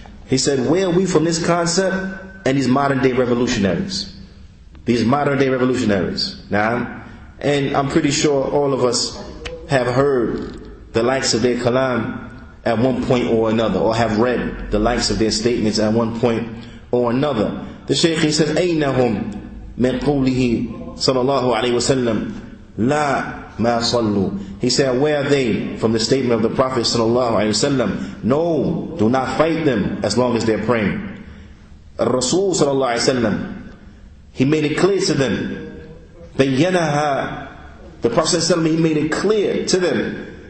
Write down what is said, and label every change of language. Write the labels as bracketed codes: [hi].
[en] He said, where are we from this concept and these modern day revolutionaries? These modern day revolutionaries. Now, and I'm pretty sure all of us have heard the likes of their kalam at one point or another, or have read the likes of their statements at one point or another. The Shaykh, he says, [ar] أَيْنَهُمْ مِنْ قَوْلِهِ صَلَى اللَّهُ عَلَيْهِ وَسَلَّمْ لَا مَا صَلُّوا. [en] He said, where are they from the statement of the Prophet sallallahu alaihi wasallam? No, do not fight them as long as they're praying. Rasul sallallahu alaihi wasallam, he made it clear to them. [ar] بَيَّنَهَا. [en] The Prophet sallallahu alaihi wasallam, he made it clear to them.